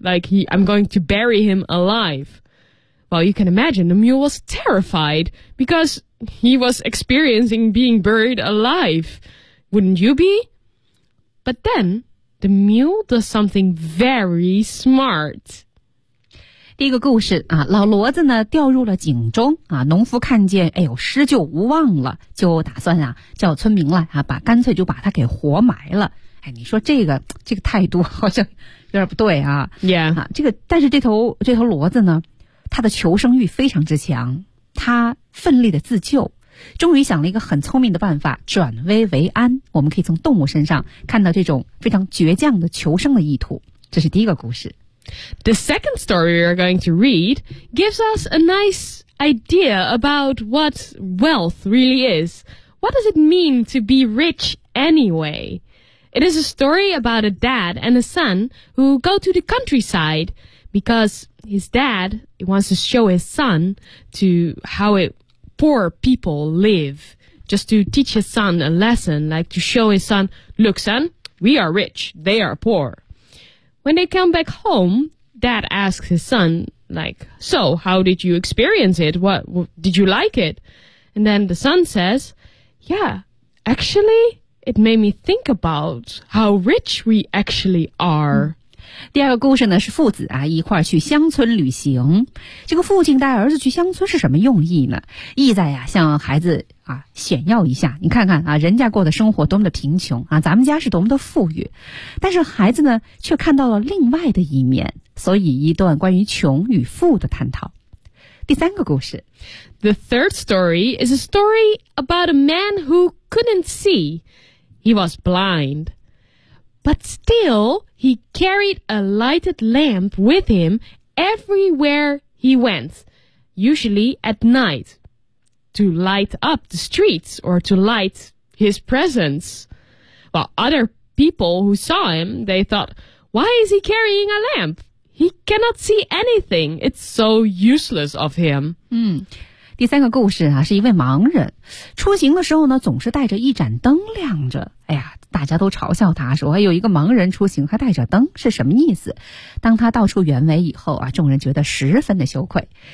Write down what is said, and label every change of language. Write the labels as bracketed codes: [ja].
[en] Like, I'm going to bury him alive. Well, you can imagine the mule was terrified because he was experiencing being buried alive. Wouldn't you be? But then, the mule does something very smart. [zh] 第一个故事啊，老骡子呢掉入了井中啊，农夫看见，哎呦，施救无望了，就打算啊叫村民来啊，干脆就把它给活埋了。哎，你说这个态度好像有点不对啊。 [en] Yeah. [zh] 啊，但是这头骡子呢，它的求生欲非常之强，它奋力的自救。终于想了一个很聪明的办法，转危为安。我们可以从动物身上看到这种非常倔强的求生的意图。这是第一个故事。 [en] The second story we are going to read gives us a nice idea about what wealth really is. What does it mean to be rich anyway? It is a story about a dad and a son who go to the countryside because his dad wants to show his son to how poor people live. Just to teach his son a lesson, like to show his son, look son, we are rich, they are poor. When they come back home, dad asks his son, like, so how did you experience it? What did you like it? And then the son says, yeah, actually, it made me think about how rich we actually are. [zh] 第二个故事呢，是父子啊一块去乡村旅行。这个父亲带儿子去乡村是什么用意呢？意在呀，向孩子啊炫耀一下，你看看啊，人家过的生活多么的贫穷啊，咱们家是多么的富裕。但是孩子呢，却看到了另外的一面，所以一段关于穷与富的探讨。第三个故事 [en] ，The third story is a story about a man who couldn't see. He was blind. But still, he carried a lighted lamp with him everywhere he went, usually at night, to light up the streets or to light his presence. Well, other people who saw him, they thought, why is he carrying a lamp? He cannot see anything. It's so useless of him. [zh] 第三个故事啊，是一位盲人，出行的时候呢，总是带着一盏灯亮着。哎呀，大家都嘲笑他说，有一个盲人出行还带着灯，是什么意思？当他道出原委以后啊，众人觉得十分的羞愧。